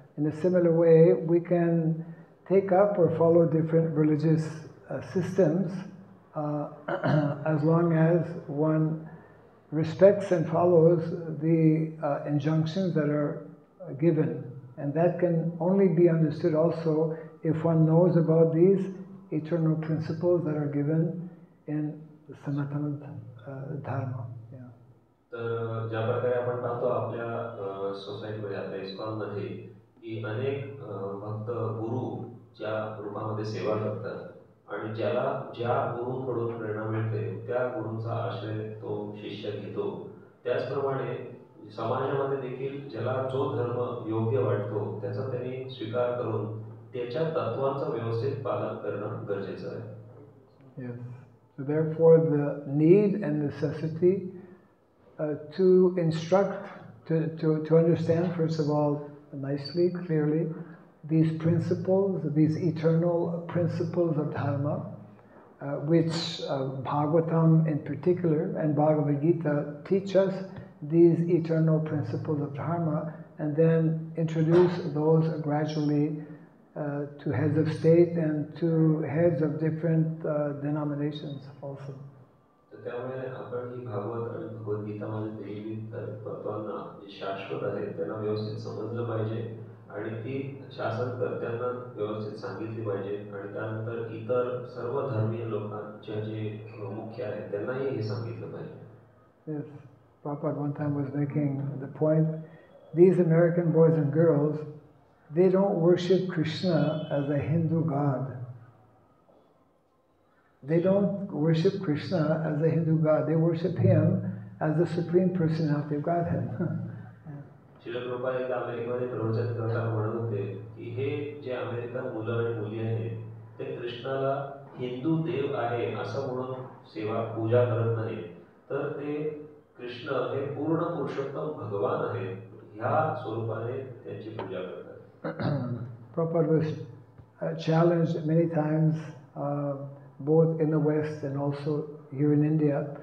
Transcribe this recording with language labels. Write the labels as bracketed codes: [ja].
[en] In a similar way, we can take up or follow different religious systems as long as one respects and follows the injunctions that are given. And that can only be understood also if one knows about these eternal principles that are given in the Sanatana Dharma. Yeah. [mr] तर ज्या प्रकारे आपण पाहतो आपल्या सोसायटीमध्ये आपल्या इस्कॉनमध्ये की अनेक भक्त गुरु ज्या रूपामध्ये सेवा करतात आणि ज्याला ज्या गुरूंकडून प्रेरणा मिळते त्या गुरूंचा आश्रय तो शिष्य घेतो. त्याचप्रमाणे समाजामध्ये देखील ज्याला जो धर्म योग्य वाटतो त्याचा त्यांनी स्वीकार करून त्याच्या तत्वांचं व्यवस्थित पालन करणं गरजेचं आहे. [en] Yes. So therefore the need and necessity to instruct, to understand first of all nicely, clearly, these principles, these eternal principles of Dharma, which Bhagavatam in particular and Bhagavad Gita teach us these eternal principles of Dharma, and then introduce those gradually to heads of state and to heads of different denominations also. [mr] त्यामुळे आपण ही भागवत आणि भगवद्गीतामध्ये दिलेली तत्वांना जे शाश्वत आहेत त्यांना व्यवस्थित समजलं पाहिजे आणि ती शासनकर्त्यांना व्यवस्थित सांगितली पाहिजे आणि त्यानंतर इतर सर्व धर्मीय लोकांच्या जे मुख्य आहेत त्यांनाही हे सांगितलं पाहिजे. [en] Yes, Prabhupada one time was making the point, these American boys and girls, they don't worship Krishna as a Hindu god. They don't worship Krishna as a Hindu god. They worship him as the Supreme Personality of Godhead. [mr] Srila Prabhupada एकदा अमेरिकेमध्ये प्रवचन करताना म्हणत होते की हे जे American मुलं आणि मुली आहेत ते कृष्णाला हिंदू देव आहे असं म्हणून सेवा पूजा करत नाहीत, तर ते कृष्ण हे पूर्ण पुरुषोत्तम भगवान आहेत ह्या स्वरूपाने त्यांची पूजा करतात. [en] Prabhupada was challenged many times, both in the West and also here in India.